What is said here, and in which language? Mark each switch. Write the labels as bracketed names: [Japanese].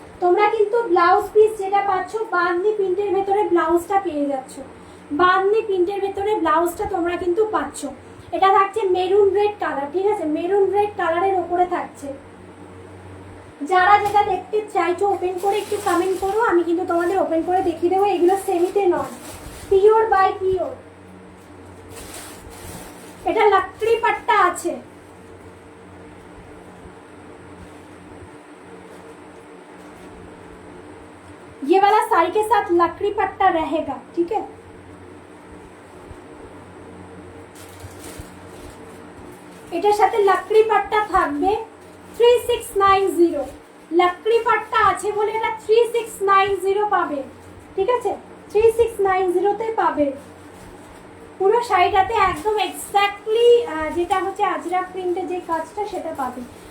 [Bangla] তোমরা কিন্তু blouse piece যেটা পাচ্ছ বাঁধনি প্রিন্টের ভেতরে ব্লাউজটা পেয়ে যাচ্ছ, বাঁধনি প্রিন্টের ভেতরে ব্লাউজটা তোমরা কিন্তু পাচ্ছ। এটা থাকছে মেরুন রেড কালার, ঠিক আছে, মেরুন রেড কালারের ওপরে থাকছে। যারা যেটা দেখতে চাইছো ওপেন করে একটু কমেন্ট করো, আমি কিন্তু তোমাদের ওপেন করে দেখিয়ে দেবো। এগুলো সেমিতে নয়, পিওর বাই পিওর। এটা লাকড়ি পাট্টা আছে, [Hindi] ये वाला साड़ी के साथ लकड़ी पट्टा रहेगा, ठीक है। [Bangla] এটার সাথে লাকড়ি পাট্টা থাকবে 3690, লাকড়ি পাট্টা আছে বলে এটা 3690 পাবে, ঠিক আছে, 3690 তে পাবে। পুরো শাড়িটাতে একদম এক্স্যাক্টলি যেটা হচ্ছে আজরাক প্রিন্টের যে কাজটা সেটা পাবে।